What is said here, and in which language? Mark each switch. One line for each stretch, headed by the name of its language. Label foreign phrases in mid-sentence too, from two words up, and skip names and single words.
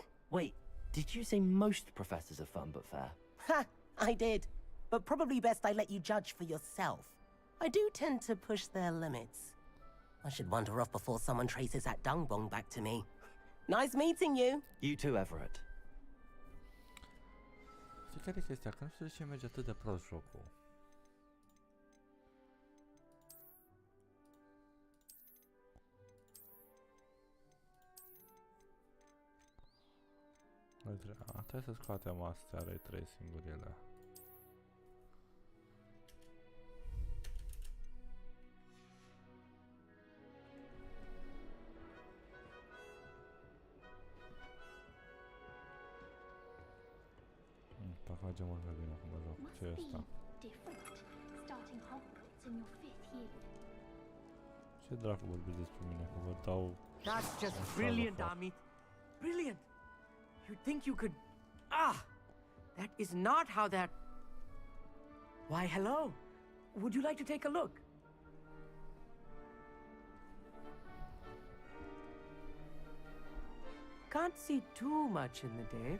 English: Wait, did you say most professors are fun but fair? Ha, I did. But probably best I let you judge for yourself. I do tend to push their limits. I should wander off before someone traces that dung bomb back to me. Nice meeting you. You too, Everett.
Romanian: Știi care e chestia? Că nu știu de ce merge atât de prost jocul. Trebuie să scoatem astea, are 3 singurele. Facem mult mai bine acum joc. Ce e asta?
English: Starting Hogwarts in your 5th year.
Romanian: Ce dracu vorbiți despre mine? Că vă dau...
English: That's just brilliant, Amit. Brilliant. You'd think you could... Ah! That is not how that... Why, hello. Would you like to take a look? Can't see too much in the day.